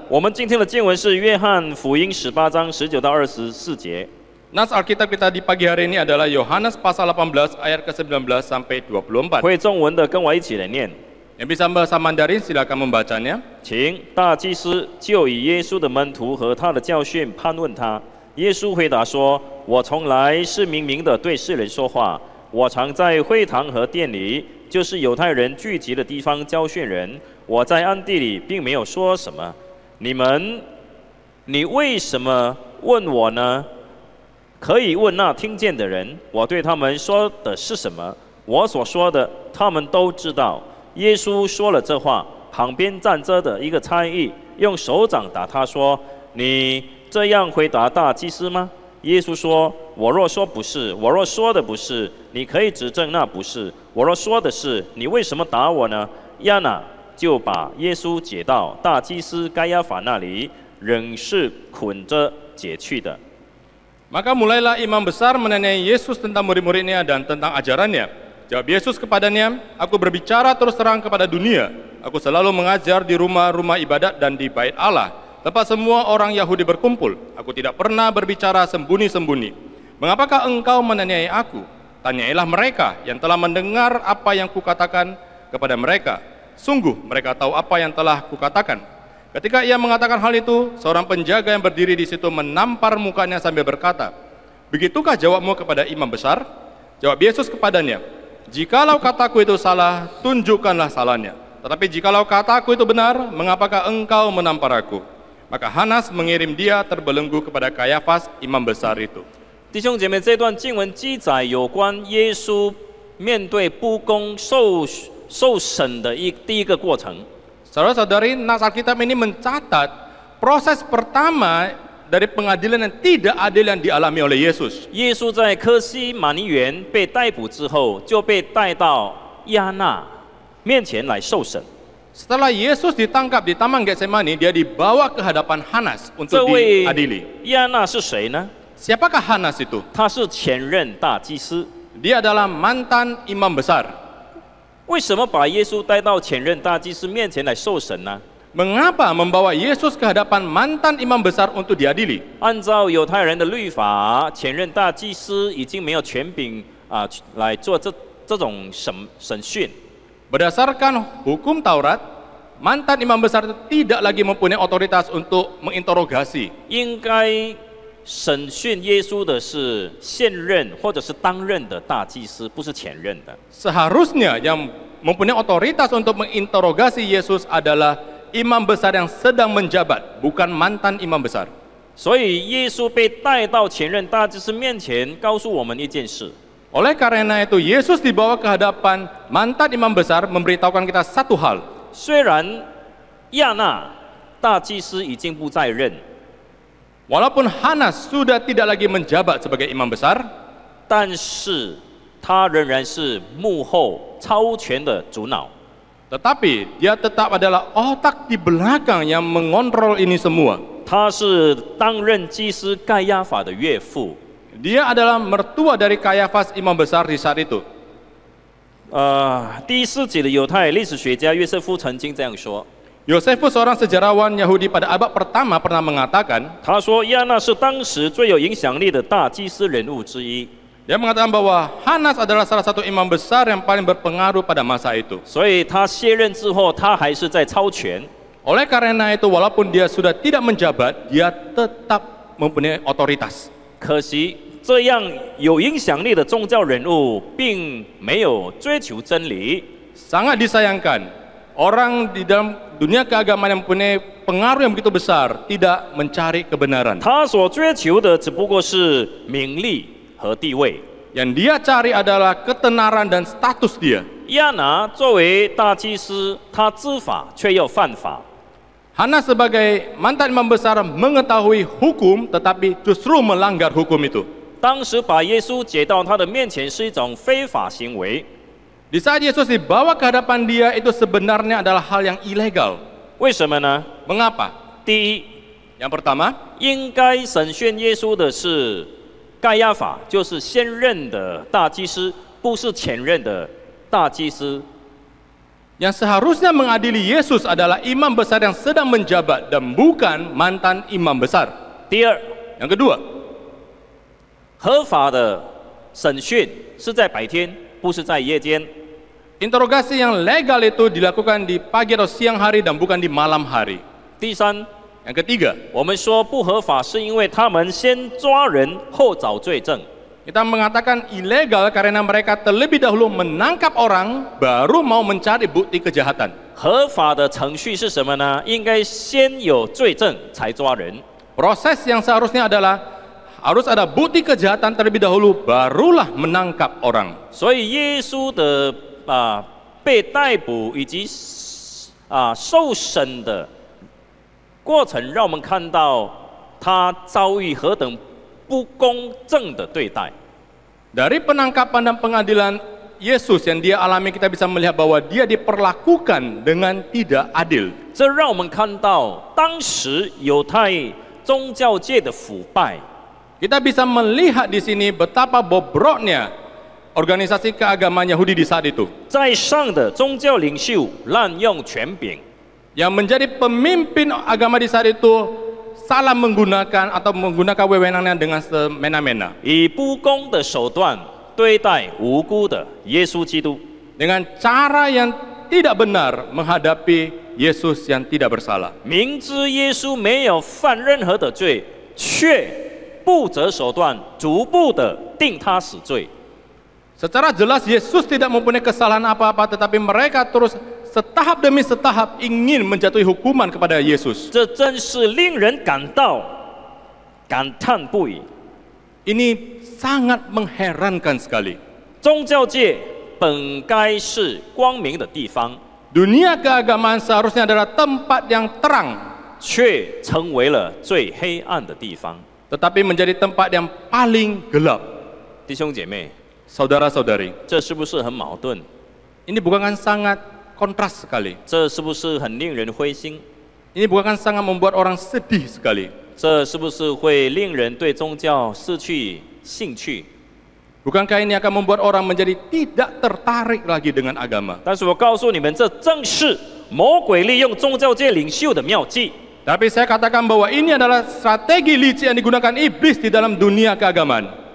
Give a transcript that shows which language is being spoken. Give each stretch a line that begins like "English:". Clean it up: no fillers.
Chinese: 我们今天的经文是约翰福音18章19到24节。
Indonesian: Nas Alkitab kita di pagi hari ini adalah Yohanes pasal 18 ayat ke-19 sampai 24.
Chinese: 会中文的跟我一起来念，
Indonesian: Yang bisa bahasa Mandarin silakan membacanya.
Chinese: 请大祭司就以耶稣的门徒和他的教训判问他。耶稣回答说：“我从来是明明的对世人说话，我常在会堂和殿里，就是犹太人聚集的地方教训人。我在暗地里并没有说什么。你为什么问我呢？可以问那听见的人，我对他们说的是什么？我所说的，他们都知道。” 耶稣说了这话，旁边站着的一个差役用手掌打他说：“你这样回答大祭司吗？” 耶稣说：“我若说不是，我若说的不是，你可以指证那不是；我若说的是，你为什么打我呢？” 亚那就把耶稣解到大祭司该亚法那里，仍是捆着解去的。
Indonesian: Maka mulailah imam besar menanyai Yesus tentang murid-muridnya dan tentang ajarannya. Jawab Yesus kepadanya, "Aku berbicara terus terang kepada dunia. Aku selalu mengajar di rumah-rumah ibadat dan di bait Allah. Lepas semua orang Yahudi berkumpul, aku tidak pernah berbicara sembunyi-sembunyi. Mengapakah engkau menaniaya aku? Tanyailah mereka yang telah mendengar apa yang kukatakan kepada mereka. Sungguh mereka tahu apa yang telah kukatakan. Ketika ia mengatakan hal itu, seorang penjaga yang berdiri di situ menampar mukanya sambil berkata, begitukah jawabmu kepada imam besar? Jawab Yesus kepadanya, jikalau kataku itu salah, tunjukkanlah salahnya. Tetapi jikalau kataku itu benar, mengapakah engkau menampar aku? Maka Hanas mengirim dia terbelenggu kepada Kayafas, imam besar itu.
Chinese: 弟兄姐妹，这段经文记载有关耶稣面对不公受审的第一个过程。
Indonesian: Saudara-saudari, nas Alkitab ini mencatat proses pertama dari pengadilan yang tidak adil yang dialami oleh Yesus.
Chinese: 耶稣在科西玛尼园被逮捕之后，就被带到亚那面前来受审。
Indonesian: Setelah Yesus ditangkap di Taman Getsemani, dia dibawa ke hadapan Hanas
Chinese: 这
Indonesian: untuk
Chinese: 位
Indonesian: diadili.
Chinese: 亚那是谁呢？
Indonesian: Siapakah Hanas itu?
Chinese: 他是前任大祭司。
Indonesian: Dia adalah mantan imam besar.
Chinese: 为什么把耶稣带到前任大祭司面前来受审呢？
Indonesian: Mengapa membawa Yesus ke hadapan mantan imam besar untuk diadili?
Chinese: 按照犹太人的律法，前任大祭司已经没有权柄来做这种审讯。
Indonesian: Berdasarkan hukum Taurat, mantan imam besar itu tidak lagi mempunyai otoritas untuk menginterogasi.
Chinese: 应该审讯耶稣的是现任或者是当任的大祭司，不是前任的。
Indonesian: Seharusnya yang mempunyai otoritas untuk menginterogasi Yesus adalah imam besar yang sedang menjabat, bukan mantan imam besar.
Chinese: 所以耶稣被带到前任大祭司面前，告诉我们一件事：
Indonesian: Oleh karena itu, Yesus dibawa ke hadapan mantan imam besar memberitahukan kita satu hal.
Chinese: 虽然亚那大祭司已经不在任，
Indonesian: Walaupun Hanas sudah tidak lagi menjabat sebagai imam besar,
Chinese: 但是他仍然是幕后超权的主脑。
Indonesian: tetapi dia tetap adalah otak di belakang yang mengontrol ini semua.
Chinese: 他是当任祭司盖亚法的岳父。
Indonesian: Dia adalah mertua dari Kayafas imam besar di saat itu.
Chinese: 第一世纪的犹太历史学家约瑟夫曾经这样说。
Indonesian: Yosefus, seorang sejarawan Yahudi pada abad pertama, pernah mengatakan,
Chinese: 他说亚那是当时最有影响力的大祭司人物之一。
Indonesian: dia mengatakan bahwa Hanas adalah salah satu imam besar yang paling berpengaruh pada masa itu.
Chinese: 所以他卸任之后，他还是在超权。
Indonesian: Oleh karena itu, walaupun dia sudah tidak menjabat, dia tetap mempunyai otoritas.
Chinese: 可惜这样有影响力的宗教人物，并没有追求真理。
Indonesian: Sangat disayangkan, orang di dalam dunia keagamaan yang mempunyai pengaruh yang begitu besar tidak mencari kebenaran.
Chinese: 他所追求的只不过是名利和地位。
Indonesian: Yang dia cari adalah ketenaran dan status dia.
Chinese: 亚拿作为大祭司，他知法却又犯法。
Indonesian: Hanas sebagai mantan imam besar mengetahui hukum tetapi justru melanggar hukum itu.
Chinese: 当时把耶稣解到他的面前是一种非法行为。
Indonesian: Di saat Yesus dibawa ke hadapan dia, itu sebenarnya adalah hal yang ilegal.
Chinese: 为什么呢？
Indonesian: Mengapa?
Chinese: 第一，
Indonesian: Yang pertama,
Chinese: 应该审讯耶稣的是盖亚法，就是现任的大祭司，不是前任的大祭司。
Indonesian: yang seharusnya mengadili Yesus adalah imam besar yang sedang menjabat dan bukan mantan imam besar.
Chinese: 第二，
Indonesian: Yang kedua,
Chinese: 合法的审讯是在白天，不是在夜间。
Indonesian: interogasi yang legal itu dilakukan di pagi atau siang hari dan bukan di malam hari.
Chinese: 第三，
Indonesian: Yang ketiga,
Chinese: 我们说不合法，是因为他们先抓人后找罪证。
Indonesian: kita mengatakan ilegal karena mereka terlebih dahulu menangkap orang, baru mau mencari bukti kejahatan.
Chinese: 合法的程序是什么呢？应该先有罪证才抓人。
Indonesian: Proses yang seharusnya adalah harus ada bukti kejahatan terlebih dahulu, barulah menangkap orang.
Chinese: 所以耶稣的被逮捕以及受审的过程，让我们看到他遭遇何等不公正的对待。
Indonesian: Dari penangkapan dan pengadilan Yesus yang dia alami, kita bisa melihat bahwa dia diperlakukan dengan tidak adil.
Chinese: 这让我们看到当时犹太宗教界的腐败。
Indonesian: Kita bisa melihat di sini betapa bobroknya organisasi keagamaan Yahudi di saat itu.
Chinese: 在上的宗教领袖滥用权柄，
Indonesian: yang menjadi pemimpin agama di saat itu salah menggunakan atau menggunakan wewenangnya dengan semena-mena.
Chinese: 以不公的手段对待无辜的耶稣基督。
Indonesian: Dengan cara yang tidak benar menghadapi Yesus yang tidak bersalah.
Chinese: 明知耶稣没有犯任何的罪，却不择手段，逐步的定他死罪。
Indonesian: Secara jelas Yesus tidak mempunyai kesalahan apa-apa, tetapi mereka terus setahap demi setahap ingin menjatuhi hukuman kepada Yesus.
Chinese: 这真是令人感叹不已。
Indonesian: Ini sangat mengherankan sekali.
Chinese: 宗教界本该是光明的地方，
Indonesian: Dunia keagamaan seharusnya adalah tempat yang terang,
Chinese: 却成为了最黑暗的地方。
Indonesian: tetapi menjadi tempat yang paling gelap.
Chinese: 弟兄姐妹，
Indonesian: Saudara-saudari,
Chinese: 这是不是很矛盾？
Indonesian: ini bukan sangat kontras sekali.
Chinese: 这是不是很令人灰心？
Indonesian: Ini bukan sangat membuat orang sedih sekali.
Chinese: 这是不是会令人对宗教失去兴趣？
Indonesian: Bukankah ini akan membuat orang menjadi tidak tertarik lagi dengan agama?
Chinese: 但是我告诉你们，这正是魔鬼利用宗教界领袖的妙计。
Indonesian: Tapi saya katakan bahwa ini adalah strategi licik yang digunakan iblis di dalam dunia keagamaan,